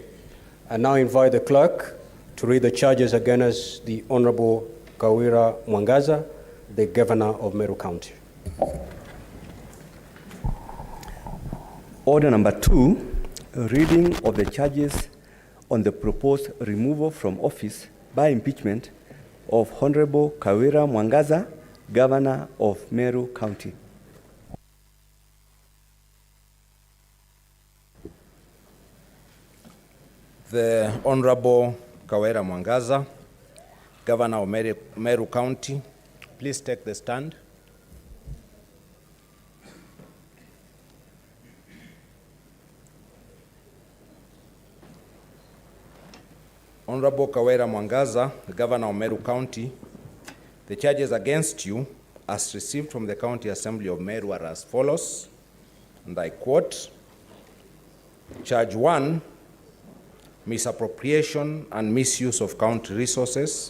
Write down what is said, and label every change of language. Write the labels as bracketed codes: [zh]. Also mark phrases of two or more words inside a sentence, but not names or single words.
[en] I now invite the clerk to read the charges against the Honorable Kawira Mwangaza, the Governor of Meru County. Order number 2, a reading of the charges on the proposed removal from office by impeachment of Honorable Kawira Mwangaza, Governor of Meru County. The Honorable Kawira Mwangaza, Governor of Meru County, please take the stand. Honorable Kawira Mwangaza, the Governor of Meru County, the charges against you as received from the County Assembly of Meru are as follows, and I quote, Charge 1, misappropriation and misuse of county resources.